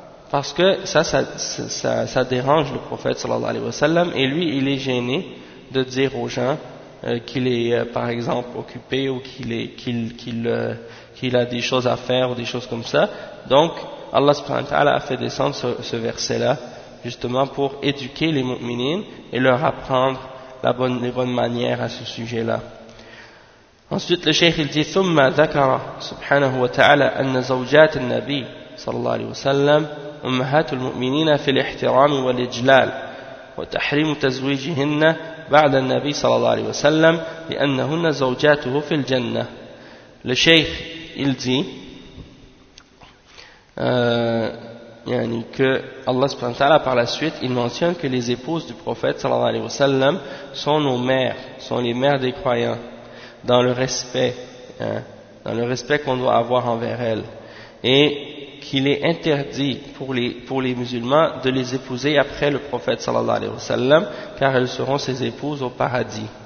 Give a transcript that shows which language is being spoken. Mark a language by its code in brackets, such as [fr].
[fr] Parce que ça dérange le prophète sallallahu alayhi wa sallam, et lui il est gêné de dire aux gens qu'il est par exemple occupé ou qu'il a des choses à faire ou des choses comme ça. Donc Allah subhanahu wa ta'ala a fait descendre ce verset là justement pour éduquer les mu'minines et leur apprendre les bonnes manières à ce sujet là. Ensuite le cheikh il dit [ar] ثم ذكر سبحانه وتعالى أن زوجات النبي صلى الله عليه وسلم أمهات المؤمنين في الاحترام والإجلال وتحريم تزويجهن بعد النبي صلى الله عليه وسلم لأنهن زوجاته في الجنة. [fr] Le sheikh il dit que Allah subhanahu wa ta'ala par la suite il mentionne que les épouses du prophète صلى الله عليه وسلم sont nos mères, sont les mères des croyants, dans le respect, dans le respect qu'on doit avoir envers elles, et qu'il est interdit pour les musulmans de les épouser après le prophète sallallahu alayhi wa sallam, car elles seront ses épouses au paradis.